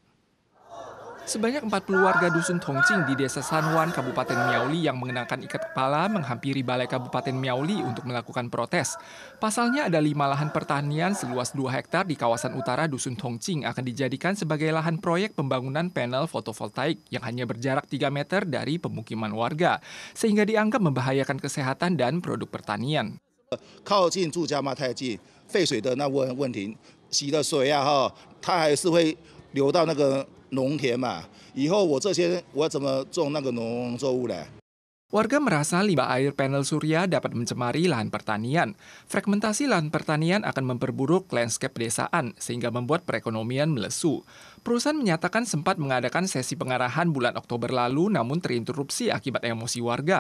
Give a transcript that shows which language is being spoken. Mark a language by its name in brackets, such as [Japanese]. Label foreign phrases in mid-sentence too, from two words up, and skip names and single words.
[Indonesian] Sebanyak 40 warga Dusun Tongqing di Desa Sanwan, Kabupaten Miaoli yang mengenakan ikat kepala menghampiri Balai Kabupaten Miaoli untuk melakukan protes. Pasalnya ada 5 lahan pertanian seluas 2 hektar di kawasan utara Dusun Tongqing akan dijadikan sebagai lahan proyek pembangunan panel fotovoltaik yang hanya berjarak 3 meter dari pemukiman warga, sehingga dianggap membahayakan kesehatan dan produk pertanian. [Chinese] 靠近住家嘛太近，废水的那问题，洗的水啊它还是会流到那个农田嘛。以后我这些我怎么种那个农作物嘞？ [Indonesian] Warga merasa limbah air panel surya dapat mencemari lahan pertanian. Fragmentasi lahan pertanian akan memperburuk landscape pedesaan sehingga membuat perekonomian melesu. Perusahaan menyatakan sempat mengadakan sesi pengarahan bulan Oktober lalu namun terinterupsi akibat emosi warga.